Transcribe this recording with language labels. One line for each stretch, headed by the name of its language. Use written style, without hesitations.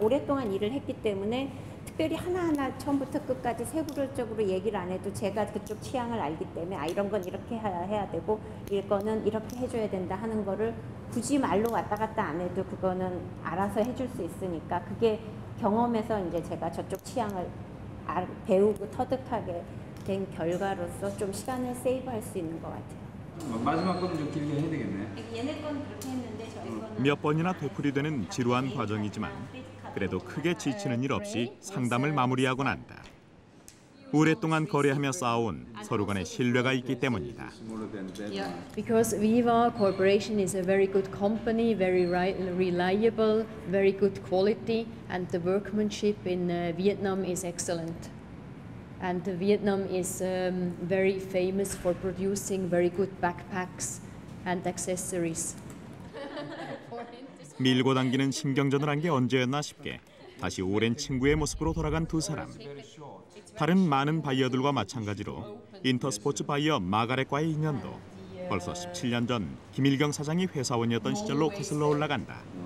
Korean: 오랫동안 일을 했기 때문에 특별히 하나하나 처음부터 끝까지 세부적으로 얘기를 안 해도 제가 그쪽 취향을 알기 때문에 이런 건 이렇게 해야 되고 이거는 이렇게 해줘야 된다 하는 거를 굳이 말로 왔다 갔다 안 해도 그거는 알아서 해줄 수 있으니까 그게 경험에서 이제 제가 저쪽 취향을 배우고 터득하게 된 결과로서 좀 시간을 세이브할 수 있는 것 같아요. 마지막 거는 좀 길게 해야 되겠네. 얘네 건 그렇게 했는데 저희 거는 몇 번이나 되풀이되는 지루한 과정이지만 그래도 크게 지치는 일 없이 상담을 마무리하고 난다. 오랫동안 거래하며 쌓아온 서로 간의 신뢰가 있기 때문이다.
English: Because Viva Corporation is a very good company, very reliable, very good quality, and the workmanship in Vietnam is excellent. And Vietnam is very famous for producing very good backpacks and accessories.
Korean: 밀고 당기는 신경전을 한 게 언제였나 싶게 다시 오랜 친구의 모습으로 돌아간 두 사람. 다른 많은 바이어들과 마찬가지로 인터스포츠 바이어 마가렛과의 인연도 벌써 17년 전 김일경 사장이 회사원이었던 시절로 거슬러 올라간다.